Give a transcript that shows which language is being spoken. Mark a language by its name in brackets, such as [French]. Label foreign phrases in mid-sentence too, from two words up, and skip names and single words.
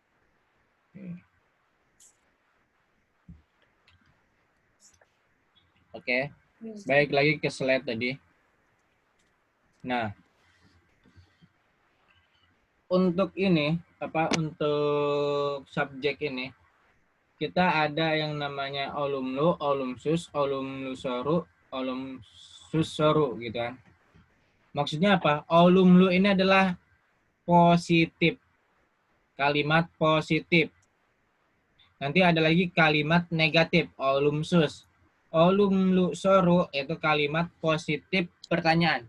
[Indonesian] Oke. Baik lagi ke slide tadi. Nah, untuk ini untuk subjek ini kita ada yang namanya [Turkish] olumlu, olumsus, olumlusoru, olumsusoru [Indonesian] gitu kan. Maksudnya apa? Olumlu ini adalah positif. Kalimat positif. Nanti ada lagi kalimat negatif, olumsus. Olumlusoru itu kalimat positif pertanyaan.